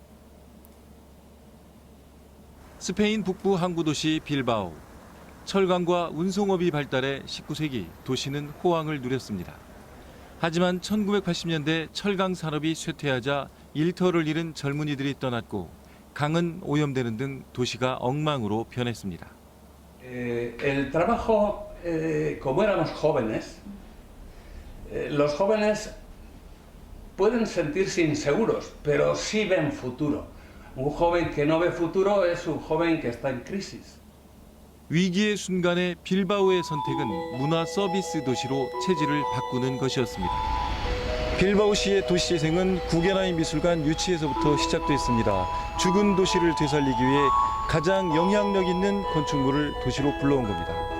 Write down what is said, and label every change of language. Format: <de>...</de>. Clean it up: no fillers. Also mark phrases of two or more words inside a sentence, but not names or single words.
<ko>스페인 북부 항구 도시 빌바오. 철강과 운송업이 발달해 19세기 도시는 호황을 누렸습니다. 하지만 1980년대 철강 산업이 쇠퇴하자 일터를 잃은 젊은이들이 떠났고 강은 오염되는 등 도시가 엉망으로 변했습니다.</ko> <es>El trabajo, como éramos jóvenes, los jóvenes pueden sentirse inseguros, pero sí ven futuro. Un joven que no ve futuro es un joven que está en crisis.</es> <ko>위기의 순간에 빌바오의 선택은 문화 서비스 도시로 체질을 바꾸는 것이었습니다. 빌바오시의 도시재생은 구겐하임 미술관 유치에서부터 시작됐습니다. 죽은 도시를 되살리기 위해 가장 영향력 있는 건축물을 도시로 불러온 겁니다.</ko>